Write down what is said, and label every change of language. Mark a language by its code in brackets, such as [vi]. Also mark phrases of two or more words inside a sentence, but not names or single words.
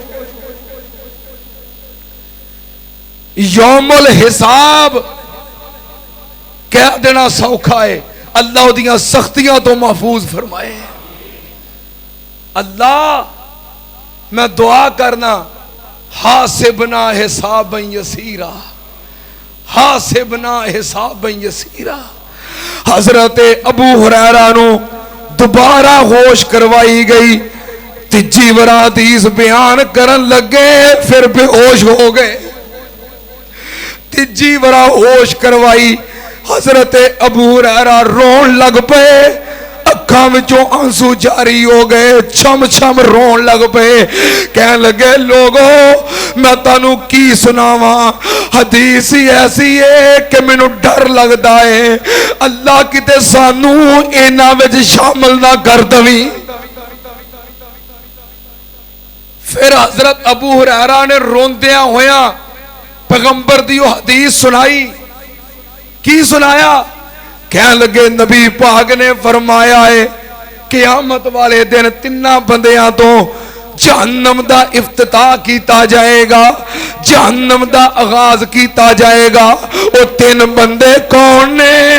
[ar] يوم الحساب [pa] کہہ دینا سوکھا ہے اللہ اوہدیاں سختیاں توں محفوظ فرمائے اللہ میں دعا کرنا [ar] حاسبنا حسابا يسيرا حاسبنا حسابا يسيرا [pa] حضرت ابو ہریرہ نوں دوبارہ ہوش کروائی گئی تیجی بار حدیث بیان کرن لگے فیر بے ہوش ہو گئے تیجی بار ہوش کروائی حضرت ابو ہریرہ رون لگ پئے اکھاں وچوں آنسو جاری ہو گئے چھم چھم رون لگ پئے کہن لگے لوگو میں تہانوں کی سناواں حدیث ہی ایسی ہے کہ مینوں ڈر لگتا ہے اللہ کتے سانوں ایہناں وچ شامل نہ کر دیوی فیر حضرت ابو ہریرہ نے روندیاں ہویا پیغمبر دی حدیث سنائی کی سنایا کہن لگے نبی پاک نے فرمایا ہے قیامت والے دن تنہاں بندیاں توں جہنم دا افتتاح کیا جائے گا جہنم دا آغاز کیا جائے گا وہ تن بندے کون نے